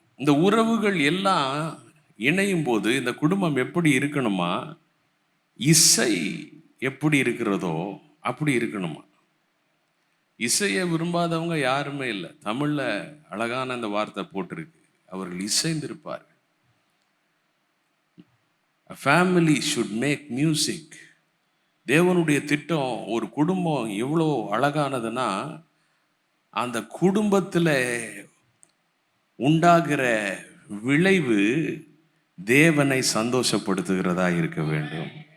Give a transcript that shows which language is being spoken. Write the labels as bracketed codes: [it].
[ta] இந்த உறவுகள் எல்லாம் இணையும் போது இந்த குடும்பம் எப்படி இருக்கணுமா? இசை எப்படி இருக்கிறதோ அப்படி இருக்கணுமா? இசையை விரும்பாதவங்க யாருமே இல்லை. தமிழில் அழகான அந்த வார்த்தை போட்டிருக்கு, அவர்கள் இசைந்திருப்பார்கள். [en] A family should make music. [ta] தேவனுடைய திட்டம் ஒரு குடும்பம் எவ்வளோ அழகானதுன்னா, அந்த குடும்பத்தில் உண்டாகிற விளைவு தேவனை சந்தோஷப்படுத்துகிறதா இருக்க வேண்டும்.